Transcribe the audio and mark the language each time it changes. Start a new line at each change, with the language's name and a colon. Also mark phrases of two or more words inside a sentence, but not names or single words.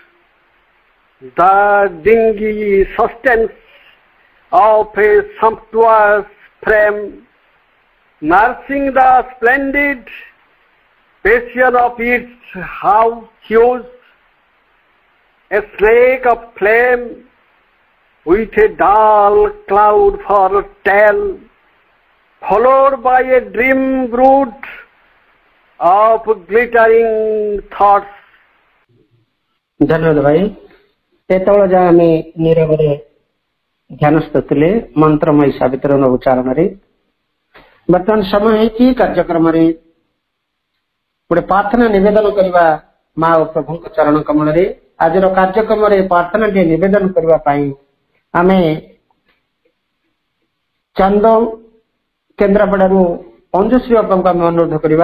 English: the dingy sustenance of a sumptuous frame, nursing the splendid passion of its house hues, a snake of flame with a dull cloud for tail, followed by a dream brood of glittering thoughts.
Hindi: धन्यवाद भाई
Odia: एतବେଳେ ଯାଏ ଆମେ ନିରବରେ ଧ୍ୟାନସ୍ଥ ଥିଲେ ମନ୍ତ୍ରମୟ ସାବିତ୍ରୀର ଉଚ୍ଚାରଣରେ। ବର୍ତ୍ତମାନ ସମୟ ହେଇଛି କାର୍ଯ୍ୟକ୍ରମରେ ଗୋଟେ ପ୍ରାର୍ଥନା ନିବେଦନ କରିବା ମା ଓ ପ୍ରଭୁଙ୍କ ଚରଣ କମଳରେ। ଆଜିର କାର୍ଯ୍ୟକ୍ରମରେ ପ୍ରାର୍ଥନାଟିଏ ନିବେଦନ କରିବା ପାଇଁ ଆମେ ଚାନ୍ଦ କେନ୍ଦ୍ରାପଡ଼ାରୁ ଅଞ୍ଜୁଶ୍ରୀ ଅପାଙ୍କୁ ଆମେ ଅନୁରୋଧ କରିବା।